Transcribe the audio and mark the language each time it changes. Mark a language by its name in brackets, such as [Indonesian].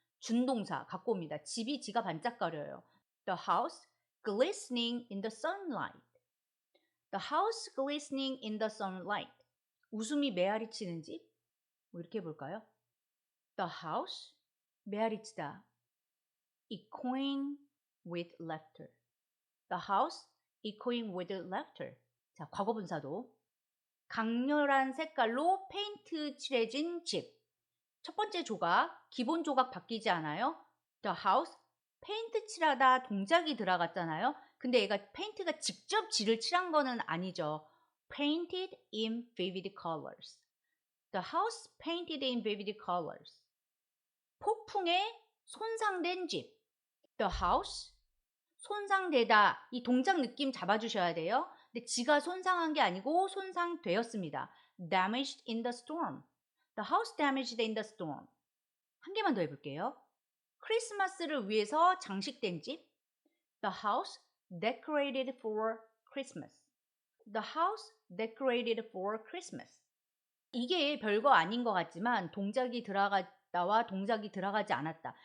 [Korean] 준동사 갖고 옵니다. 집이 지가 반짝거려요. [English] The house glistening in the sunlight. The house glistening in the sunlight. [Korean] 웃음이 메아리 치는 집? 뭐 이렇게 해볼까요? The house 메아리 치다. [English] Echoing with laughter. The house echoing with laughter. [Korean] 자, 과거분사도 강렬한 색깔로 페인트 칠해진 집. 첫 번째 조각, 기본 조각 바뀌지 않아요. The house, 페인트 칠하다 동작이 들어갔잖아요. 근데 얘가 페인트가 직접 질을 칠한 거는 아니죠. [English] Painted in vivid colors. The house painted in vivid colors. [Korean] 폭풍에 손상된 집. The house, 손상되다. 이 동작 느낌 잡아주셔야 돼요. 근데 지가 손상한 게 아니고 손상되었습니다. [English] Damaged in the storm. The house damaged in the storm. [Korean] 한 개만 더 해볼게요. 크리스마스를 위해서 장식된 집. [English] The house decorated for Christmas. The house decorated for Christmas. [Korean] 이게 별거 아닌 것 같지만 동작이 들어갔다와 동작이 들어가지 않았다.